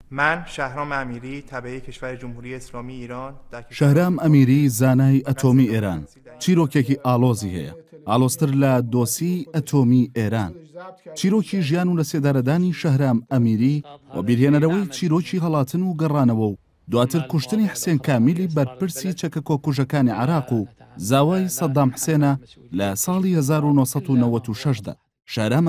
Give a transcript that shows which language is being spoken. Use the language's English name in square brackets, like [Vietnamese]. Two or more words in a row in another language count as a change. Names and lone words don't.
[Persian] من شهرام امیری تبعی کشور جمهوری اسلامی ایران [Central Kurdish] شهرام امیری زانای ئەتۆمی ئێران چیرۆکێکی ئالۆزی هەیە ئالۆزتر لە دۆسی ئەتۆمی ئێران چیرۆکی ژیان و لە سێدارەدانی شهرام ئەمیری و بیرهێنەرەوەی چیرۆکی هەڵاتن و گەڕانەوە و دواتر کوشتنی حسێن کامیلی بەرپرسی چەکە کۆکوژەکانی عراق و زاوای سەدام حسێنە لە ساڵی 1996دا شهرام